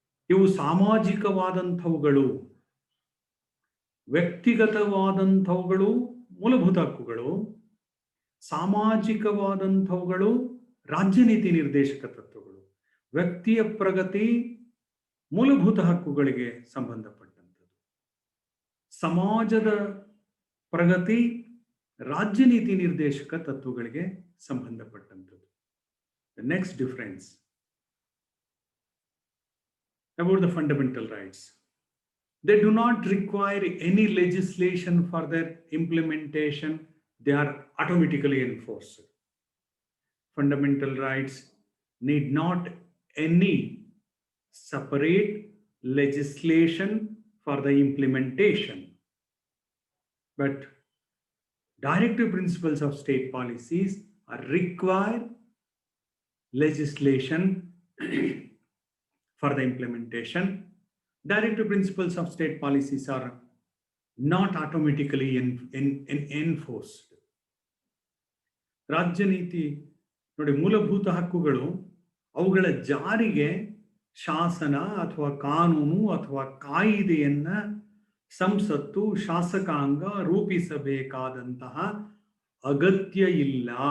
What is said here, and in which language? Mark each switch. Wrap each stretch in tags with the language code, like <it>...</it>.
<kn>ಇವು ಸಾಮಾಜಿಕವಾದಂಥವುಗಳು, ವ್ಯಕ್ತಿಗತವಾದಂಥವುಗಳು ಮೂಲಭೂತ ಹಕ್ಕುಗಳು, ಸಾಮಾಜಿಕವಾದಂಥವುಗಳು ರಾಜ್ಯ ನೀತಿ ನಿರ್ದೇಶಕ ತತ್ವಗಳು. ವ್ಯಕ್ತಿಯ ಪ್ರಗತಿ ಮೂಲಭೂತ ಹಕ್ಕುಗಳಿಗೆ ಸಂಬಂಧಪಟ್ಟಂಥದ್ದು, ಸಮಾಜದ ಪ್ರಗತಿ ರಾಜ್ಯ ನೀತಿ ನಿರ್ದೇಶಕ ತತ್ವಗಳಿಗೆ ಸಂಬಂಧಪಟ್ಟಂಥದ್ದು.</kn> <en>The next difference about the fundamental rights. They do not require any legislation for their implementation. They are automatically enforced. Fundamental rights need not any separate legislation for the implementation. But directive principles of state policies require legislation for the implementation. Directive principles of state policies are not automatically enforced.</en> <kn>ರಾಜ್ಯ ನೀತಿ ನೋಡಿ, ಮೂಲಭೂತ ಹಕ್ಕುಗಳು ಅವುಗಳ ಜಾರಿಗೆ ಶಾಸನ ಅಥವಾ ಕಾನೂನು ಅಥವಾ ಕಾಯಿದೆಯನ್ನ ಸಂಸತ್ತು, ಶಾಸಕಾಂಗ ರೂಪಿಸಬೇಕಾದಂತಹ ಅಗತ್ಯ ಇಲ್ಲ.</kn>